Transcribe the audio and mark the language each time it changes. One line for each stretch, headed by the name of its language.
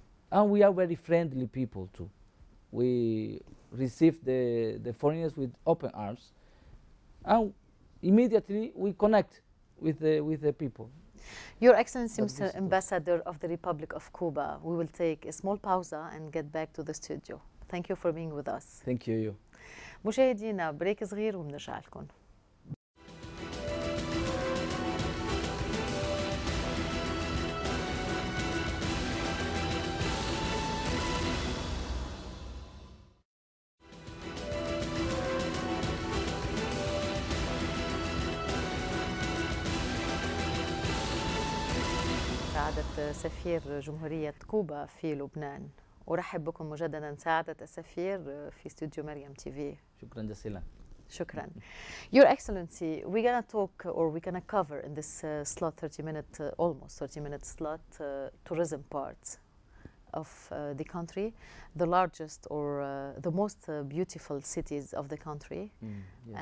English: And we are very friendly people too. We receive the foreigners with open arms, and immediately we connect with the people. Your Excellency, But Mr. this is- Ambassador of the Republic of Cuba, we will take a small pause and get back to the studio. Thank you for being with us. Thank you.
Arabic: مشاهدينا بريك صغير وبنرجع لكم. سعادة سفير جمهورية كوبا في لبنان. أرحب بكم مجددا سعادة السفير في استوديو مريم تي في. شكرا جزيلا. شكرا.
English: Your Excellency, we're gonna talk or we're gonna cover in this slot, 30-minute, almost 30-minute slot, tourism parts of the country, the largest or the most beautiful cities of the country, Yes.